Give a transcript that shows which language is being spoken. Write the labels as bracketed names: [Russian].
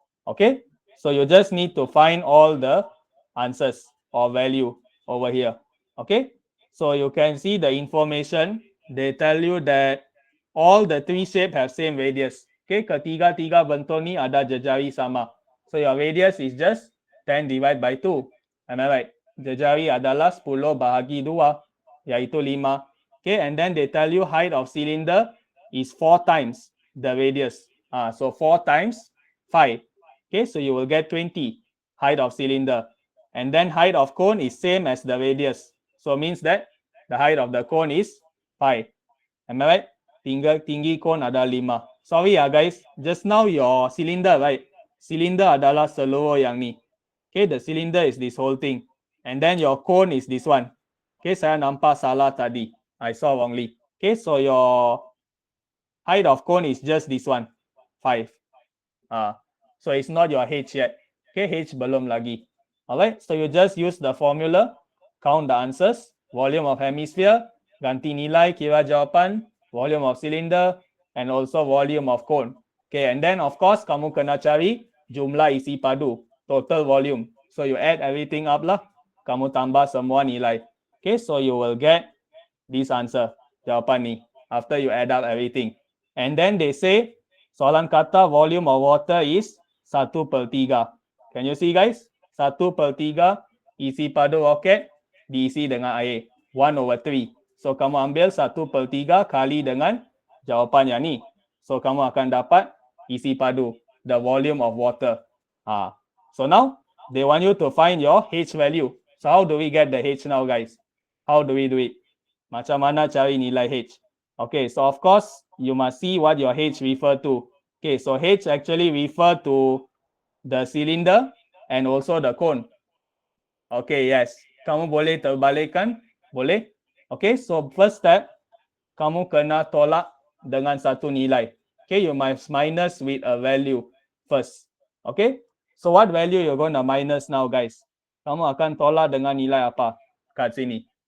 [English] Okay, so you just need to find all the answers or value over here. Okay, so you can see the information. They tell you that all the 3 shape have same radius. Okay, [Malay] ketiga-tiga bentuk ni ada jejari sama. [English] So your radius is just 10 divided by 2. Am I right? [Malay] Jejari adalah 10 bahagi 2, yaitu 5. [English] Okay, and then they tell you height of cylinder is 4 times the radius. So 4 times 5. Okay, so you will get 20 height of cylinder. And then height of cone is same as the radius. So means that the height of the cone is 5. Am I right? [Malay] Tinggi cone ada 5. [English] Sorry guys, just now your cylinder, right? [Malay] Cylinder adalah seluruh yang ni. [English] Okay, the cylinder is this whole thing. And then your cone is this one. Okay, [Malay] saya nampak salah tadi. [English] I saw wrongly. Okay, so your height of cone is just this one, 5. So it's not your H yet. Okay, [Malay] H belum lagi. [English] Alright, so you just use the formula, count the answers, volume of hemisphere, [Malay] ganti nilai, kira jawapan, [English] volume of cylinder, and also volume of cone. [Malay] Okay, and then of course, kamu kena cari jumlah isi padu, [English] total volume. So you add everything up lah, [Malay] kamu tambah semua nilai. [English] Okay, so you will get this answer, [Malay] jawapan ni, [English] after you add up everything. And then they say, [Malay] soalan kata [English] volume of water is 1/3. Can you see guys? [Malay] 1/3 isi padu roket diisi dengan air. 1/3. So kamu ambil 1/3 kali dengan jawapan yang ni. So kamu akan dapat isi padu, [English] the volume of water. So now they want you to find your H value. So how do we get the H now guys? How do we do it? [Malay] Macam mana cari nilai H? [English] Okay, so of course you must see what your H refer to. Okay, so H actually refer to the cylinder and also the cone. Okay, yes. [Malay] Kamu boleh terbalikkan? Boleh? [English] Okay, so first step, [Malay] kamu kena tolak dengan satu nilai. [English] Okay, you must minus with a value first. Okay, so what value you're going to minus now, guys? [Malay] Kamu akan tolak dengan nilai apa kat sini?